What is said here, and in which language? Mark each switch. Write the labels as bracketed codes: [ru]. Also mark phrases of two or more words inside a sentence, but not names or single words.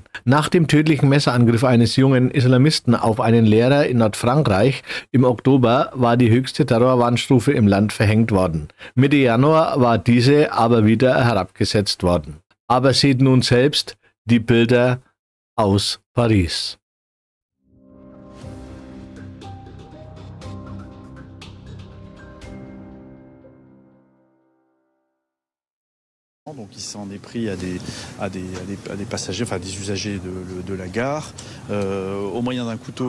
[de] Nach dem tödlichen Messerangriff eines jungen Islamisten auf einen Lehrer in Nordfrankreich im Oktober war die höchste Terrorwarnstufe im Land verhängt worden. Mitte Januar war diese aber wieder herabgesetzt worden. Aber seht nun selbst die Bilder aus Paris. [fr] Donc il s'en est pris à des passagers, enfin des usagers de la gare, au moyen d'un couteau